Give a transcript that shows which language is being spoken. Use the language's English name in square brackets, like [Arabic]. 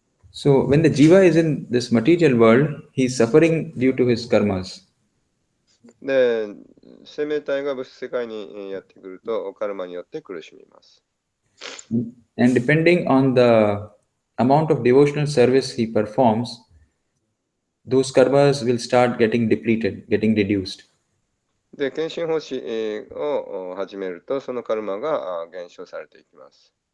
[English] So when the jiva is in this material world, he is suffering due to his karmas. [Japanese] で、生命体が物質世界にやってくると、カルマによって苦しみます。 [English] And depending on the amount of devotional service he performs, those karmas will start getting depleted, getting reduced. [Japanese] で、献身奉仕を始めると、そのカルマが減少されていきます。